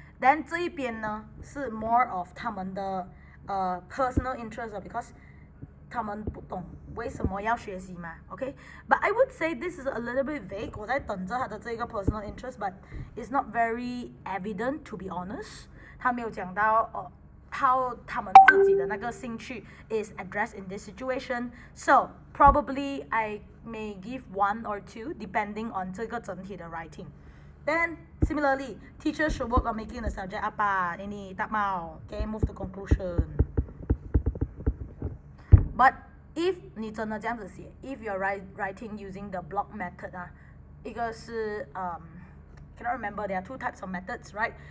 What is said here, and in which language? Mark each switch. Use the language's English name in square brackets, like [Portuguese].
[English] Then [Chinese] 这一边呢是 [English] more of 他们的personal interest because [Chinese] 他们不懂为什么要学习嘛 [English] But I would say this is a little bit vague. [Chinese] 我在等着他的这个 [English] personal interest, but it's not very evident to be honest. [Chinese] 他没有讲到how 他们自己的那个兴趣 [English] is addressed in this situation. So probably I may give 1 or 2 depending on [Chinese] 这个整体的 [English] writing. Then similarly, teachers should work on making the subject apa. [Malay] Ini tak mau. [English] Okay, move to conclusion. But if [Chinese] 你真的这样子写 [English] if you're writing using the block method [Chinese] 一个是 [English] cannot remember, there are 2 types of methods, right?